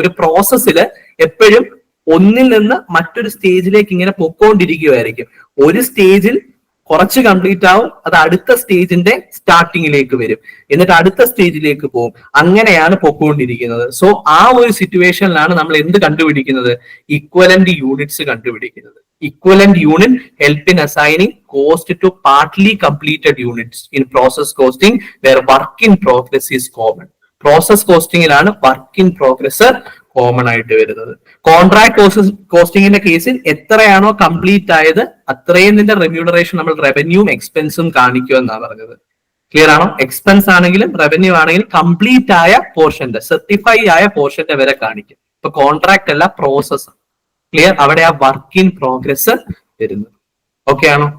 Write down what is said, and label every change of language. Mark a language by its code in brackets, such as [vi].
[ml] ഒരു പ്രോസസ്സിൽ എപ്പോഴും ഒന്നിൽ നിന്ന് മറ്റൊരു സ്റ്റേജിലേക്ക് ഇങ്ങനെ പൊക്കോണ്ടിരിക്കുകയായിരിക്കും. ഒരു സ്റ്റേജിൽ കുറച്ച് കംപ്ലീറ്റ് ആവും, അത് അടുത്ത സ്റ്റേജിന്റെ സ്റ്റാർട്ടിങ്ങിലേക്ക് വരും, എന്നിട്ട് അടുത്ത സ്റ്റേജിലേക്ക് പോകും. അങ്ങനെയാണ് പൊക്കോണ്ടിരിക്കുന്നത്. സോ ആ ഒരു സിറ്റുവേഷനിലാണ് നമ്മൾ എന്ത് കണ്ടുപിടിക്കുന്നത്? ഇക്വലന്റ് യൂണിറ്റ്സ് കണ്ടുപിടിക്കുന്നത്. [en] Equivalent unit help in assigning cost to partly completed units in process costing where work in progress is common. [ml] Process costing ilana work in progress common ആയിട്ട് വരുന്നത്. കോൺട്രാക്ട് കോസ്റ്റിംഗിന്റെ കേസിൽ എത്രയാണോ കംപ്ലീറ്റ് ആയത് അത്രയും നിന്റെ റെമ്യൂണറേഷൻ നമ്മൾ റവന്യൂവും എക്സ്പെൻസും കാണിക്കുക എന്നാണ് പറഞ്ഞത്. ക്ലിയർ ആണോ? എക്സ്പെൻസ് ആണെങ്കിലും റവന്യൂ ആണെങ്കിലും കംപ്ലീറ്റ് ആയ പോർഷന്റെ, സർട്ടിഫൈ ആയ പോർഷന്റെ വരെ കാണിക്കും. ഇപ്പൊ കോൺട്രാക്ട് അല്ല, പ്രോസസ്. ക്ലിയർ? അവിടെ ആ വർക്ക് ഇൻ പ്രോഗ്രസ് വരുന്നത്. ഓക്കെ ആണോ?